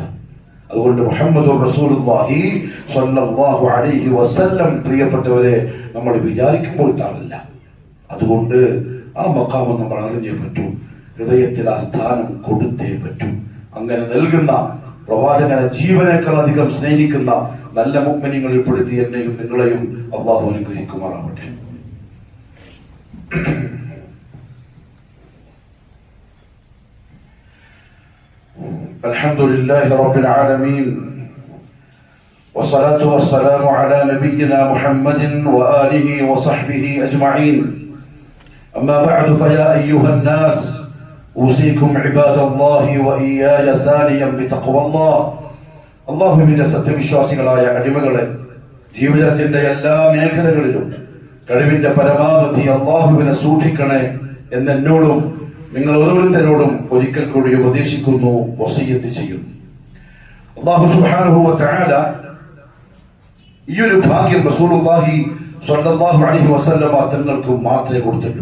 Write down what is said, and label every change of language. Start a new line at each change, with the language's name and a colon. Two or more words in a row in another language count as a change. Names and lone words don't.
Malayalam: അതുകൊണ്ട് മുഹമ്മദ്
Arabic: رسول الله صلى الله عليه وسلم,
Malayalam: പ്രിയപ്പെട്ടവരെ, നമ്മൾ വിചാരിക്കുമ്പോൾ താഴല്ല. അതുകൊണ്ട് ആ മഖാമ് നമ്മൾ അറിഞ്ഞേ പറ്റൂ. ഹൃദയത്തിൽ ആ സ്ഥാനം കൊടുത്തേ പറ്റൂ. അങ്ങനെ നൽകുന്ന പ്രവാചകനെ ജീവനേക്കാൾ അധികം സ്നേഹിക്കുന്ന നല്ല മുഅ്മിനീങ്ങളിൽ പെടുത്തി എന്നെയും നിങ്ങളെയും അല്ലാഹു അനുഗ്രഹിക്കുമാറാവട്ടെ.
Arabic: الحمد لله رب العالمين والصلاة والسلام على نبينا محمد وآله وصحبه أجمعين. أما بعد فيا أيها الناس أوصيكم عباد الله وإياي ثانيا بتقوى الله. الله من
Malayalam: സത്യവിശ്വാസികളായ അടിമകളെ, ജീവിതത്തിന്റെ എല്ലാ മേഖലകളിലും കഴിവിന്റെ പരമാവധി അള്ളാഹുവിനെ സൂക്ഷിക്കണേ എന്നോടും നിങ്ങൾ ഓരോരുത്തരോടും ഒരിക്കൽ കൂടി ഉപദേശിക്കുന്നു, വസിയ്യത്ത് ചെയ്യുന്നു.
Arabic: الله سبحانه وتعالى
Malayalam: ഈ ഒരു ഭാഗ്യം
Arabic: رسول الله صلى الله عليه وسلم
Malayalam: തങ്ങൾക്ക് മാത്രമേ കൊടുത്തിട്ടുള്ളൂ.